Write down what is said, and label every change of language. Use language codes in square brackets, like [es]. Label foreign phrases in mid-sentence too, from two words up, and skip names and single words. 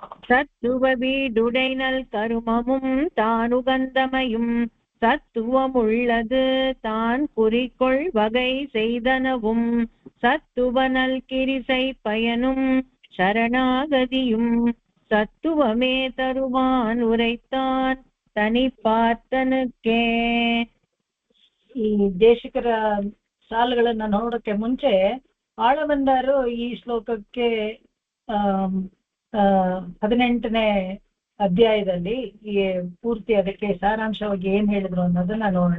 [ta] சத்துவ வீடுடைனல் கருமமும் தானுகந்தமையும் சத்துவமுள்ளது தான் குறிக்கொள் வகை செய்தனவும் சத்துவனல் கிரிசை பயனும் சரணாகதியும் சத்துவமே தருவான் உரைத்தான் தனி பார்த்தனுக்கே. [kn] ಈ ದೇಶಿಕರ ಸಾಲುಗಳನ್ನ ನೋಡೋಕೆ ಮುಂಚೆ ಆಳವಂದಾರು ಈ ಶ್ಲೋಕಕ್ಕೆ 18ನೇ ಅಧ್ಯಾಯದಲ್ಲಿ ಈ ಪೂರ್ತಿ ಅದಕ್ಕೆ ಸಾರಾಂಶವಾಗಿ ಏನ್ ಹೇಳಿದ್ರು ಅನ್ನೋದನ್ನ ನೋಡೋಣ.